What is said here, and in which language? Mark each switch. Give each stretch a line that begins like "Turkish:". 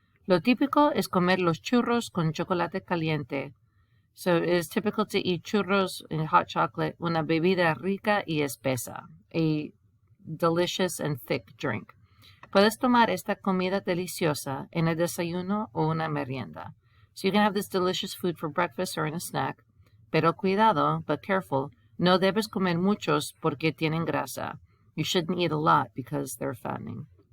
Spanish: Lo típico es comer los churros con chocolate caliente.
English: So it is typical to eat churros in hot chocolate,
Spanish: una bebida rica y espesa,
English: a delicious and thick drink.
Spanish: Puedes tomar esta comida deliciosa en el desayuno o una merienda.
English: So you can have this delicious food for breakfast or in a snack.
Spanish: Pero cuidado,
English: but careful,
Spanish: no debes comer muchos porque tienen grasa.
English: You shouldn't eat a lot because they're fattening.